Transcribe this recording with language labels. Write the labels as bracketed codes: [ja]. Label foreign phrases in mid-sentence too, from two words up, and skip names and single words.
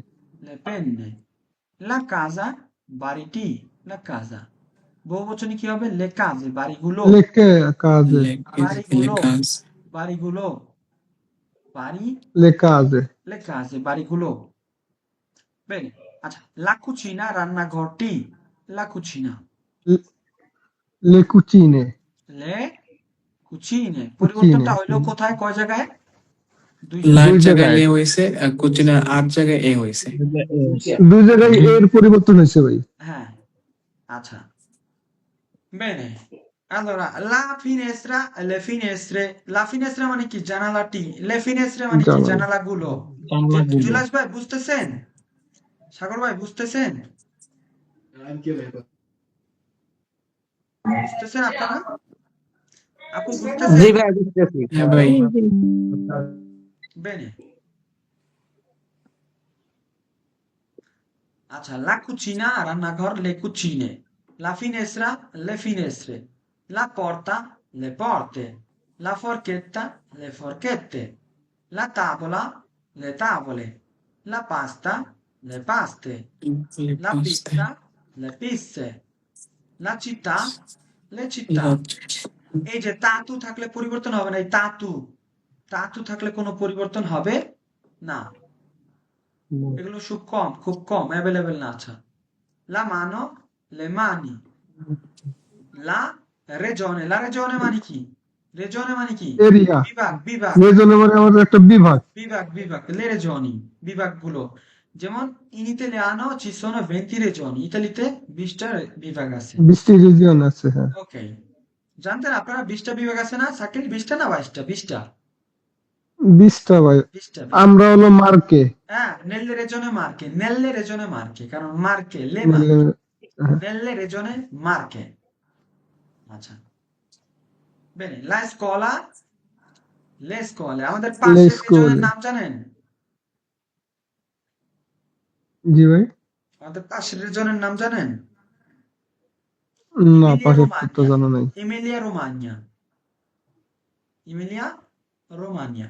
[it] le penne. la casa [bn] বাড়িটি, [it] la casa, [bn] বহু বচনে কি হবে? [it] le case, বাড়িগুলো। le case le. le [bn] বাড়িগুলো, কাজ। বাড়িগুলো, বাড়ি [it] le case [bn] লেখা আছে, বাড়িগুলো। Bene, আচ্ছা, [it] la cucina রান্নাঘরটি, la cucina, Le cucine, le cucine, cucine, [bn] পরিবর্তনটা হইলো কোথায়, কয় জায়গায়? দুই লার দুই জায়গায় জায়গায় লে হয়েছে, আর কোচিনের আর জায়গায় এ হয়েছে। দুই জায়গায় এর পরিবর্তন হয়েছে ভাই। হ্যাঁ, আচ্ছা। [it] Bene, allora la finestra, le finestre, la finestra [bn] মানে কি, জানালাটি, [it] le finestre [bn] মানে কি, জানালা। জানালাগুলো। জানালাগুলো। জুলাস ভাই বুঝতেছেন? সাগর ভাই বুঝতেছেন? বুঝতেছেন আপনারা? আপু বুঝতেছেন? জি ভাই বুঝতেছি। হ্যাঁ ভাই, জি জি Bene. আচ্ছা, [it] la cucina রান্নাঘর, le cucine, la finestra, le finestre, la porta, le porte, la forchetta, le forchette, la tavola, le tavole, la pasta, le paste, la pizza, le pizze, la città, le città। [bn] এই যে তাতু থাকলে পরিবর্তন হবে না, এই তাতু, তাতু থাকলে কোনো পরিবর্তন হবে না। এগুলো খুব কম অ্যাভেলেবেল না। আচ্ছা, [it] la mano, le mani, la regione [bn] মানে কি, রেজনে মানে কি, এরিয়া, বিভাগ, বিভাগ, রেজনে মানে আমাদের একটা বিভাগ। বিভাগ, বিভাগ, [it] le regioni, [bn] বিভাগগুলো। যেমন [it] in italiano ci sono 20 regioni, [bn] ইতালিতে 20টা বিভাগ আছে। 20টি রিজিয়ন আছে, হ্যাঁ। ওকে, জানতেন আপনারা 20টা বিভাগ আছে না? সাকিল 20টা না 22টা? 20টা, 20টা ভাই। 20টা। আমরা হলো মার্কে, হ্যাঁ, [it] nelle regione marche, [bn] কারণ মার্কে, লে মানে [it] marche, nelle regione marche। আচ্ছা, bene, la scuola, le scuole, [bn] আমাদের লে পাশের রিজনের স্কুলে। নাম জানেন? জি ভাই, আমাদের পাশের রিজনের নাম জানেন? না ইমিলিয়া পাশের তো রোমানিয়া, জানা নাই। ইমিলিয়া রোমানিয়া, ইমিলিয়া রোমানিয়া।